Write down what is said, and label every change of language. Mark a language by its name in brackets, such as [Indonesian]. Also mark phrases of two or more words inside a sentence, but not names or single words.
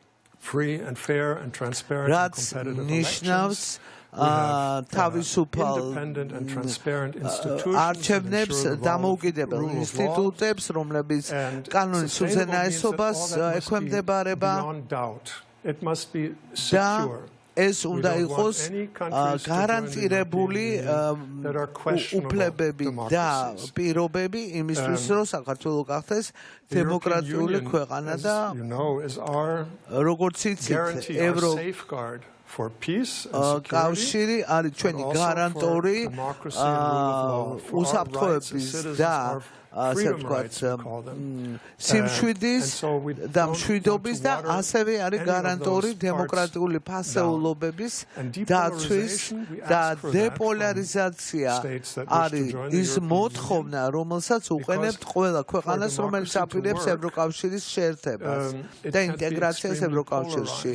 [Georgian] რაც ნიშნავს თავისუფალ არჩევნებს, დამოუკიდებელ ინსტიტუტებს, რომლებიც კანონის უზენაესობას ექვემდებარება [English] it must be secure. [Georgian] ეს უნდა იყოს გარანტირებული უფლებები და პირობები იმისთვის, რომ საქართველო გახდეს დემოკრატიული ქვეყანა და როგორც იცით, კავშირი არის ჩვენი გარანტორი უსაფრთხოების და ასე ვთქვათ, სიმშვიდის და მშვიდობის და ასევე არის გარანტორი დემოკრატიული ფასეულობების დაცვის და დეპოლარიზაცია არის ის მოთხოვნა, რომელსაც უყენებთ ყველა ქვეყანას, რომელიც აპირებს ევროკავშირის შეერთებას და ინტეგრაციას ევროკავშირში.